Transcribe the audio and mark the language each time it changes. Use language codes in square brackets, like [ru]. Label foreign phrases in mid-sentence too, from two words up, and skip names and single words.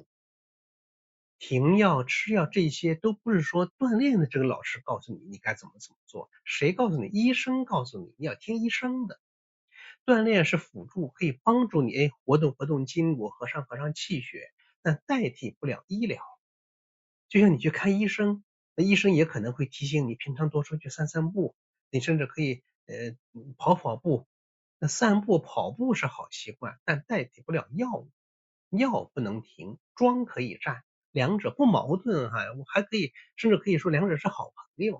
[zh] 停藥、吃藥这些都不是說鍛鍊的這個老師告訴你你該怎麼做，誰告訴你？醫生告訴你，你要聽醫生的。鍛鍊是輔助，可以幫助你活動筋骨，合上氣血，但代替不了醫療。就像你去看醫生，那醫生也可能會提醒你平常多出去散步，你甚至可以跑步。那散步跑步是好習慣，但代替不了药物，藥不能停，樁可以站，两者不矛盾哈，我还可以甚至可以说两者是好朋友。